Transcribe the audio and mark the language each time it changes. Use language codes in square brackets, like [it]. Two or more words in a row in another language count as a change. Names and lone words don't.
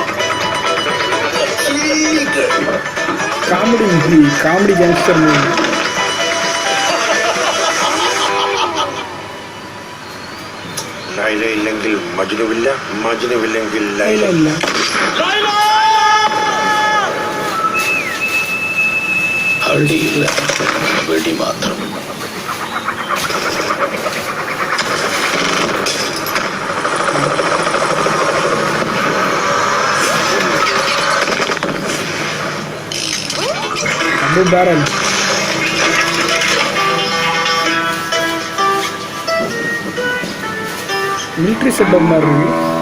[en] comedy movie, comedy gangster movie. [ml] ലൈല ഇല്ലെങ്കിൽ മജ്നുവില്ല, മജ്നുവില്ലെങ്കിൽ ലൈല ഇല്ല. അടിയില്ല, വെടി മാത്രം. [ta] டபுள் பேரல். [en] military setup [ta] மாதிரி இருக்கு.